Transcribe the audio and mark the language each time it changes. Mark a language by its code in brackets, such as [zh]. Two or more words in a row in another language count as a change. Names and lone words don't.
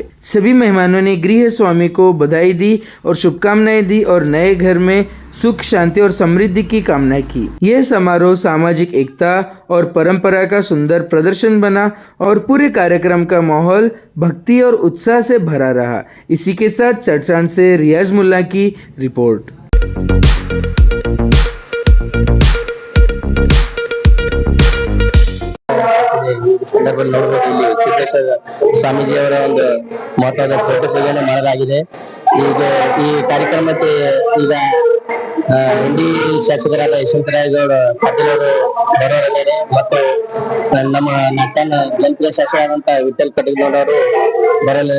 [hi] सभी मेहमानों ने गृह स्वामी को बधाई दी और शुभकामनाएं दी और नए घर में सुख, शांति और समृद्धि की कामना की। यह समारोह सामाजिक एकता और परंपरा का सुंदर प्रदर्शन बना और पूरे कार्यक्रम का माहौल भक्ति और उत्साह से भरा रहा। इसी के साथ चर्चान से रियाज मुल्ला की रिपोर्ट। [kn] ಸಂದರ್ಭದಲ್ಲಿ ನೋಡಬಹುದು, ಇಲ್ಲಿ ಸಿದ್ದೇಶ್ವರ ಸ್ವಾಮೀಜಿಯವರ ಒಂದು ಮಹತ್ವದ ಫೋಟೋ ಪೂಜೆಯನ್ನು ಮಾಡಲಾಗಿದೆ. ಈಗ ಈ ಕಾರ್ಯಕ್ರಮಕ್ಕೆ ಈಗ ಹಿಂದಿ ಶಾಸಕರಾದ ಯಶವಂತರಾಯಗೌಡ ಪಾಟೀಲ್ ಅವರು ಬರೋರಿದ್ದಾರೆ ಮತ್ತು ನಮ್ಮ ನಟ್ಟನ ಜನಪ್ರಿಯ ಶಾಸಕರಾದಂತಹ ವಿಠಲ್ ಕಟಗನೂರ್ ಅವರು ಬರಲಿದೆ.